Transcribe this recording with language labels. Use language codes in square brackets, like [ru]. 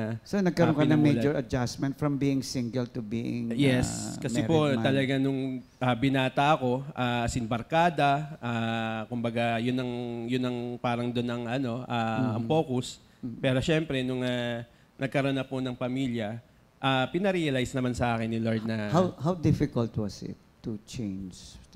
[tl] So, nagkaroon ka ng [en] major adjustment from being single to being [tl] Yes, kasi po [en] married man. [tl] talaga nung binata ako, barkada, kumbaga yun ang parang doon ang focus. Pero syempre, nung nagkaroon na po ng pamilya, pinarealize naman sa akin ni Lord na... [en] How difficult was it to change?